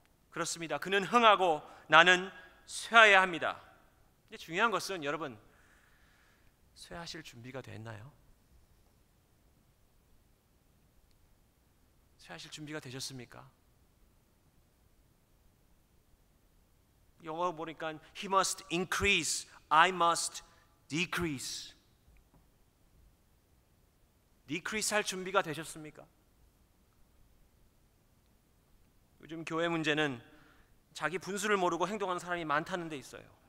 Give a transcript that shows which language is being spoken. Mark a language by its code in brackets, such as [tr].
[ko] 그렇습니다. 그는 흥하고 나는 쇠하여야 합니다. 근데 중요한 것은 여러분, 쇠하실 준비가 됐나요? 쇠하실 준비가 되셨습니까? 영어 보니까 [en] He must increase, I must decrease. [ko] decrease 할 준비가 되셨습니까? 요즘 교회 문제는 자기 분수를 모르고 행동하는 사람이 많다는 데 있어요.